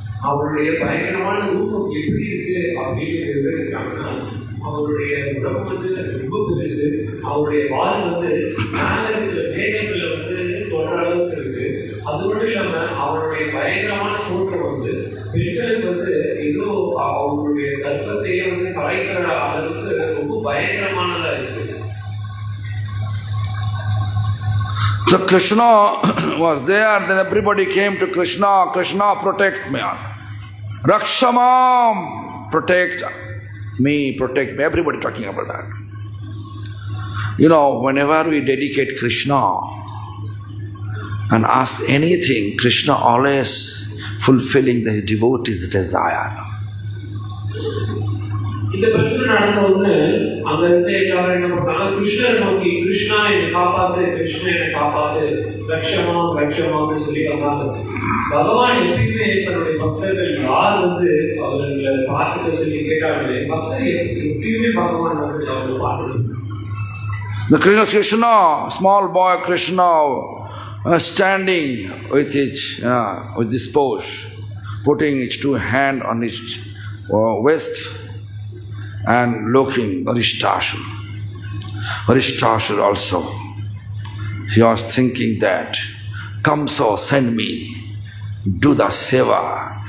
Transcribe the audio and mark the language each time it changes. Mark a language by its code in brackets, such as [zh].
[ta] அவருடைய பயங்கரமான ரூபம் எப்படி இருக்கு அப்படின்னு விவரிக்கிறாங்கன்னா, அவருடைய உடம்பு வந்து ரொம்ப பெருசு, அவருடைய வால் வந்து மேல இருக்கிற மேகத்துல வந்து தொடர அளவுக்கு இருக்கு. அது மட்டும் இல்லாம அவருடைய பயங்கரமான தோற்றம் வந்து பெண்களுக்கு வந்து ஏதோ அவருடைய கர்ப்பத்தையே வந்து கலைக்கிற அளவுக்கு ரொம்ப பயங்கரமானதா இருக்கு. [en] So Krishna was there, then everybody came to Krishna. Krishna, protect me. Rakshamam, protect me. Everybody talking about that. You know, whenever we dedicate Krishna and ask anything, Krishna always fulfilling the devotee's desire. [ta] இந்த பிரச்சனை நடந்த உடனே அங்க இருந்த எல்லாரும் என்ன பண்ணாங்க, கிருஷ்ணரை நோக்கி கிருஷ்ணா என்னை காப்பாத்து, கிருஷ்ணா என்னை காப்பாத்து, ரக்ஷமான்னு சொல்லி வந்தாங்க. பகவான் எப்பயுமே தன்னுடைய பக்தர்கள் யார் வந்து அவர்களை பார்த்துக்க சொல்லி கேட்டாங்களே, பக்தர் எப்பயுமே பகவான் வந்து அவங்களை பார்த்து. [en] The Krishna, small boy Krishna, standing with this pose, putting his two hands on his waist, and looking Varishtasura. Varishtasura also, he was thinking that, Kamsa send me, do the seva.